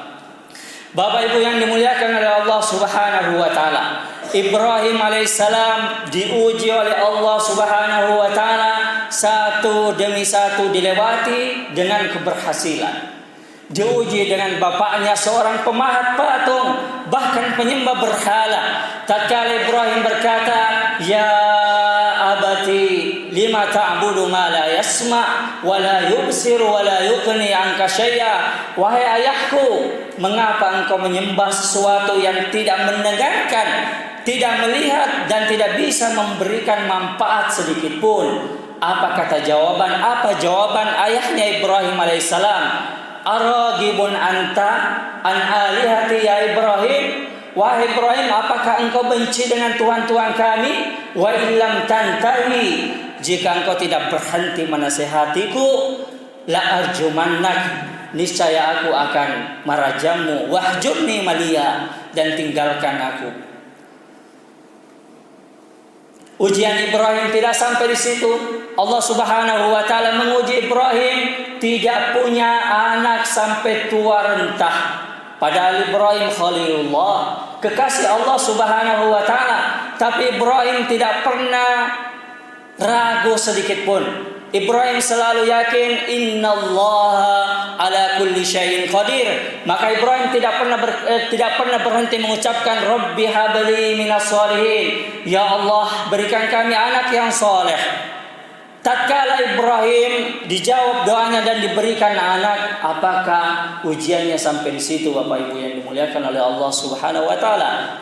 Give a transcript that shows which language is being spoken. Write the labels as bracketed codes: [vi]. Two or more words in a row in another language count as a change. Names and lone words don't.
[id] Bapak Ibu yang dimuliakan oleh Allah [ar] سبحانه وتعالى, [id] Ibrahim alaihissalam diuji oleh Allah [ar] سبحانه وتعالى, [id] satu demi satu dilewati dengan keberhasilan. Diuji dengan bapaknya seorang pemahat patung, bahkan penyembah berhala. Tatkala Ibrahim berkata, [ar] "يا أبت لم تعبد ما لا يسمع ولا يبصر ولا يغني عنك شيئا." [id] Wahai ayahku, mengapa engkau menyembah sesuatu yang tidak mendengarkan, tidak melihat, dan tidak bisa memberikan manfaat sedikit pun? Apa kata jawaban? Apa jawaban ayahnya Ibrahim alaihissalam? [ar] أراغب أنت عن آلهتي يا إبراهيم. [id] Wahai Ibrahim, apakah engkau benci dengan tuhan-tuhan kami? [ar] وإن لم تنته, [id] jika engkau tidak berhenti menasihatiku, [ar] لأرجمنك, [id] niscaya aku akan merajammu. [ar] واهجرني مليا, [id] dan tinggalkan aku. Ujian Ibrahim tidak sampai di situ. Allah [ar] سبحانه وتعالى [id] menguji Ibrahim, tidak punya anak sampai tua renta. Padahal Ibrahim Khalilullah, kekasih Allah [ar] سبحانه وتعالى, [id] tapi Ibrahim tidak pernah ragu sedikit pun. Ibrahim selalu yakin [ar] إن الله على كل شيء قدير. [id] Maka Ibrahim tidak pernah berhenti mengucapkan [ar] رب هب لي من الصالحين, [id] ya Allah berikan kami anak yang soleh. Tatkala Ibrahim dijawab doanya dan diberikan anak, apakah ujiannya sampai di situ Bapak Ibu yang dimuliakan oleh Allah [ar] سبحانه وتعالى?